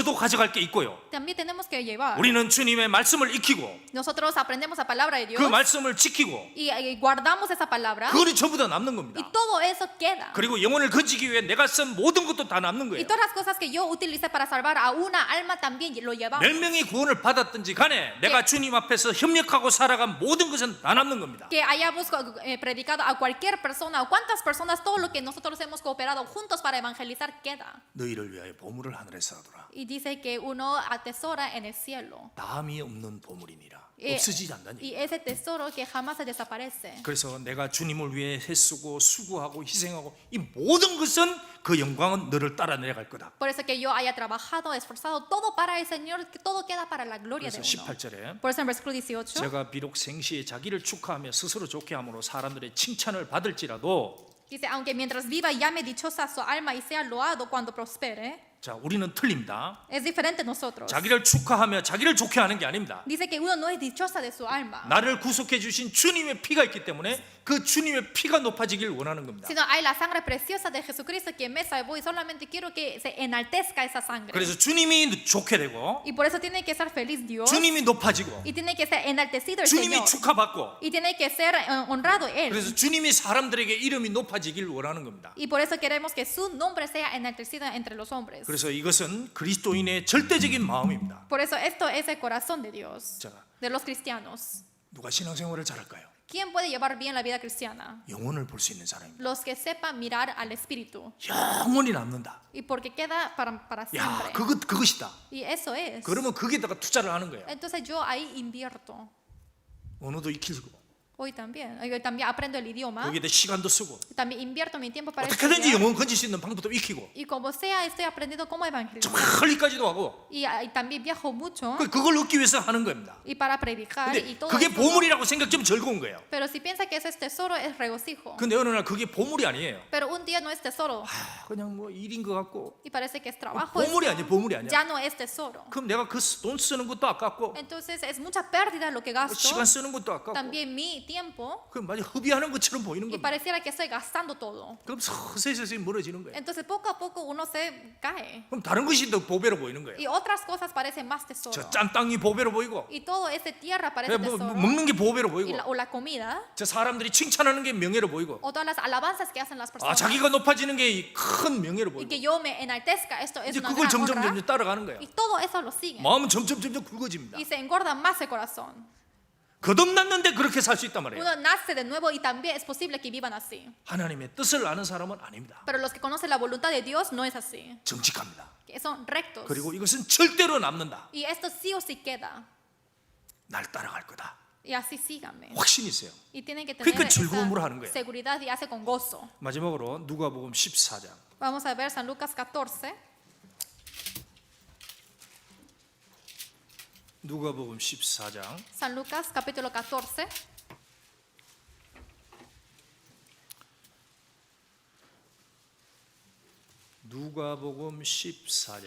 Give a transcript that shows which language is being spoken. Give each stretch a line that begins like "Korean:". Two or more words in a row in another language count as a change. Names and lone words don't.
Korean: 저도 가져갈 게 있고요.
Spanish: También tenemos que llevar.
Korean: 우리는 주님의 말씀을 익히고
Spanish: Nosotros aprendemos la palabra de Dios
Korean: 그 말씀을 지키고
Spanish: y guardamos esa palabra
Korean: 그거는 전부 다 남는
Spanish: y
Korean: 겁니다.
Spanish: todo eso queda.
Korean: 그리고 영혼을 건지기 위해 내가 쓴 모든 것도 다 남는
Spanish: Y
Korean: 거예요.
Spanish: todas las cosas que yo utilicé para salvar a una alma también lo llevamos.
Korean: 몇 명이 구원을 받았든지 간에 내가 주님 앞에서 협력하고 살아간 모든 것은 다 남는 겁니다.
Spanish: Que hayamos predicado a cualquier persona o cuántas personas, todo lo que nosotros hemos cooperado juntos para evangelizar queda.
Korean: 너희를 위하여 보물을 하늘에서 하더라.
Spanish: Y dice que uno atesora en el cielo.
Korean: 남이 없는 보물이니라. 예. 없어지지 않다는
Spanish: Y
Korean: 얘기예요.
Spanish: ese tesoro que jamás se desaparece.
Korean: 그래서 내가 주님을 위해 애쓰고 수고하고 희생하고 이 모든 것은 그 영광은 너를 따라 내려갈 거다.
Spanish: Por eso que yo haya trabajado, esforzado, todo para el Señor, que todo queda para la gloria de
Korean: 그래서
Spanish: uno.
Korean: 18절에
Spanish: Por eso en versículo 18
Korean: 제가 비록 생시에 자기를 축하하며 스스로 좋게 함으로 사람들의 칭찬을 받을지라도
Spanish: dice, aunque mientras viva llame dichosa su alma y sea loado cuando prospere.
Korean: 자, 우리는 틀립니다.
Spanish: Es diferente nosotros.
Korean: 자기를 축하하며 자기를 좋게 하는 게 아닙니다.
Spanish: Dice que uno no es dichosa de su alma,
Korean: 나를 구속해 주신 주님의 피가 있기 때문에 그 주님의 피가 높아지길 원하는 겁니다.
Spanish: sino hay la sangre preciosa de Jesucristo que me salvó y solamente quiero que se enaltezca esa sangre.
Korean: 그래서 주님이 좋게 되고
Spanish: Y por eso tiene que ser feliz Dios
Korean: 주님이 높아지고
Spanish: y tiene que ser enaltecido el
Korean: 주님이
Spanish: Señor
Korean: 축하받고
Spanish: y tiene que ser honrado Él.
Korean: 그래서 주님이 사람들에게 이름이 높아지길 원하는 겁니다.
Spanish: Y por eso queremos que su nombre sea enaltecido entre los hombres.
Korean: 그래서 이것은 그리스도인의 절대적인 마음입니다.
Spanish: Por eso esto es el corazón de Dios,
Korean: 자,
Spanish: de los cristianos.
Korean: 누가 신앙생활을 잘할까요?
Spanish: ¿Quién puede llevar bien la vida cristiana?
Korean: 영혼을 볼 수 있는 사람입니다.
Spanish: Los que sepan mirar al Espíritu.
Korean: 영원히 남는다.
Spanish: Y porque queda para
Korean: 야,
Spanish: siempre.
Korean: 그것이다.
Spanish: Y eso es.
Korean: 그러면 거기에다가 투자를 하는 거예요.
Spanish: Entonces yo ahí invierto.
Korean: 언어도 익히고
Spanish: Hoy también aprendo el idioma.
Korean: 거기에다 시간도 쓰고
Spanish: También invierto mi tiempo para
Korean: 어떻게든지
Spanish: estudiar.
Korean: 영혼 건질 수 있는 방법도 익히고
Spanish: Y como sea, estoy aprendiendo cómo evangelizar.
Korean: 멀리까지도 하고
Spanish: Y también viajo mucho.
Korean: 그걸 얻기 위해서 하는 겁니다.
Spanish: Y para predicar y
Korean: 근데
Spanish: todo
Korean: 그게
Spanish: eso.
Korean: 보물이라고 생각하면 즐거운 거예요.
Spanish: Pero si piensa que ese es tesoro, es regocijo.
Korean: 근데 어느 날 그게 보물이 아니에요.
Spanish: Pero un día no es tesoro.
Korean: 그냥 뭐 일인 것 같고
Spanish: Y parece que es trabajo.
Korean: 보물이
Spanish: esto.
Korean: 아니야, 보물이 아니야.
Spanish: Ya no es tesoro.
Korean: 그럼 내가 그 돈 쓰는 것도 아깝고
Spanish: Entonces es mucha pérdida lo que gasto.
Korean: 시간 쓰는 것도 아깝고
Spanish: También mi tiempo
Korean: 그 마치 허비하는 것처럼 보이는
Spanish: y
Korean: 겁니다.
Spanish: pareciera que estoy gastando todo.
Korean: 그럼 서서히 멀어지는 거예요.
Spanish: Entonces poco a poco uno se cae
Korean: 그럼 다른 것이 더 보배로 보이는 거예요.
Spanish: y otras cosas parecen más tesoro.
Korean: 저 짠 땅이 보배로 보이고,
Spanish: Y todo ese tierra parece
Korean: 뭐
Spanish: tesoro.
Korean: 먹는 게 보배로
Spanish: Y
Korean: 보이고,
Spanish: o la comida
Korean: 저 사람들이 칭찬하는 게 명예로 보이고,
Spanish: o todas las alabanzas que hacen las
Korean: 아
Spanish: personas.
Korean: 자기가 높아지는 게 큰 명예로
Spanish: Y
Korean: 보이고,
Spanish: que yo me enaltezca, esto es
Korean: 이제
Spanish: una
Korean: 그걸
Spanish: gran
Korean: 점점
Spanish: honra.
Korean: 따라가는 거야.
Spanish: Y todo eso lo sigue.
Korean: 마음은 점점 굵어집니다.
Spanish: Y se engorda más el corazón.
Korean: 거듭났는데 그렇게 살 수 있단 말이에요.
Spanish: Uno nace de nuevo y también es posible que vivan así.
Korean: 하나님의 뜻을 아는 사람은 아닙니다.
Spanish: Pero los que conocen la voluntad de Dios no es así.
Korean: 정직합니다.
Spanish: Que son rectos.
Korean: 그리고 이것은 절대로 남는다.
Spanish: Y esto sí o sí queda.
Korean: 날 따라갈 거다.
Spanish: Y así síganme.
Korean: 확신이 있어요.
Spanish: Y tienen que tener
Korean: 그러니까 즐거움으로 하는 거예요.
Spanish: esa seguridad y hace con gozo.
Korean: 마지막으로 누가복음 14장.
Spanish: Vamos a ver San Lucas 14.
Korean: 누가복음 14장
Spanish: San Lucas capítulo 14.
Korean: 누가복음 14장